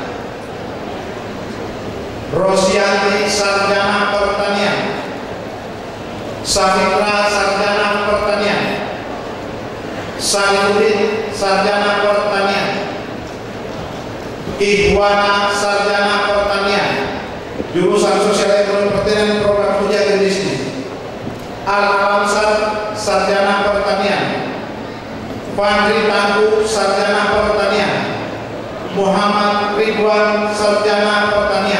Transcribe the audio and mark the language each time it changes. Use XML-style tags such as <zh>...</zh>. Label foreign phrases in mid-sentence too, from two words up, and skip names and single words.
<id>Rosianti sarjana pertanian. Samitra sarjana pertanian. Salihudin sarjana pertanian. Ikhwana sarjana pertanian. Jurusan Sosial Ekonomi Pertanian Program Ujian Bisnis. Al-Amsar sarjana Fandri Tangguh, Sarjana Pertanian. Muhammad Ridwan, Sarjana Pertanian.</id>